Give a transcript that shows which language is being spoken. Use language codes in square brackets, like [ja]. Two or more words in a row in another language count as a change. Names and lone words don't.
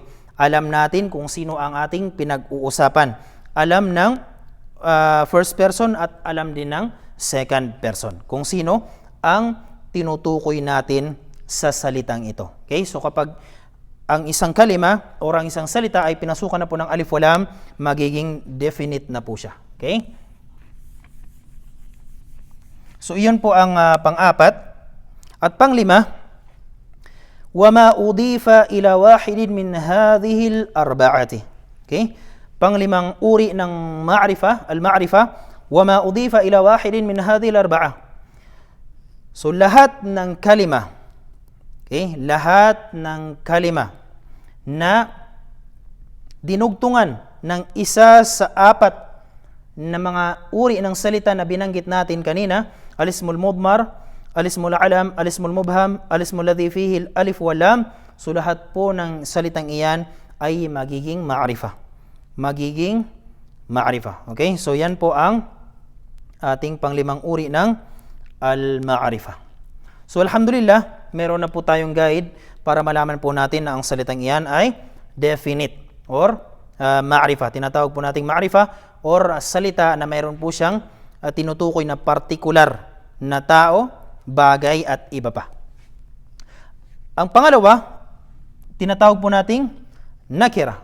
[tl] Alam natin kung sino ang ating pinag-uusapan. Alam ng [en] first person [tl] at alam din ng [en] second person. [tl] Kung sino ang tinutukoy natin sa salitang ito. Okay? So kapag ang isang kalima o ang isang salita ay pinasukan na po ng [ar] ألف ولام, [tl] magiging definite na po siya. Okay? So iyon po ang pang-apat. At pang-lima, [ar] وَمَا أُضِيفَ إِلَى وَاحِدٍ مِنْ هَذِهِ الْأَرْبَعَةِ. [tl] Okay? Pang-limang uri ng [ar] معرفة، المعرفة, وَمَا أُضِيفَ إِلَى وَاحِدٍ مِنْ هَذِهِ الْأَرْبَعَةِ. [tl] So lahat ng kalima, okay? Lahat ng kalima na dinugtungan ng isa sa apat na mga uri ng salita na binanggit natin kanina, [ar] الاسم المضمر، الاسم العلم، الاسم المبهم، الاسم الذي فيه الألف واللام, [tl] so lahat po ng salitang iyan ay magiging ma'rifa. Magiging ma'rifa. Okay? So yan po ang ating panglimang uri ng al-ma'rifa. So alhamdulillah, meron na po tayong guide para malaman po natin na ang salitang iyan ay [en] definite or [tl] ma'rifa. Tinatawag po nating ma'rifa or salita na mayroon po siyang tinutukoy na partikular na tao, bagay at iba pa. Ang pangalawa, tinatawag po nating nakira.